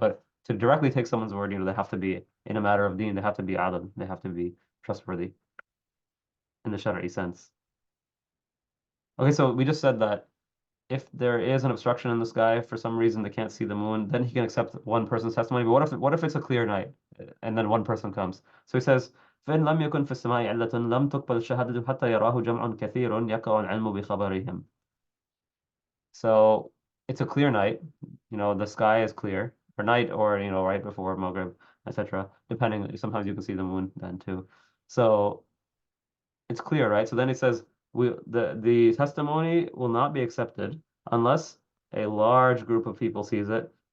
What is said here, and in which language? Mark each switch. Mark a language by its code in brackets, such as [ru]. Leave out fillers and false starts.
[en] But to directly take someone's word, they have to be in a matter of deen, they have to be adil, they have to be trustworthy in the Shari'i sense. Okay, so we just said that if there is an obstruction in the sky for some reason they can't see the moon, then he can accept one person's testimony. But what if it's a clear night and then one person comes? So he says, [ar] فإن لم يكن في السماء علة لم تقبل الشهادة حتى يراه جمع كثير يقع العلم بخبرهم. [en] So it's a clear night, the sky is clear, or night, or right before Maghrib, etc. Depending, sometimes you can see the moon then too. So it's clear, right? So then he says, the testimony will not be accepted unless a large group of people sees it.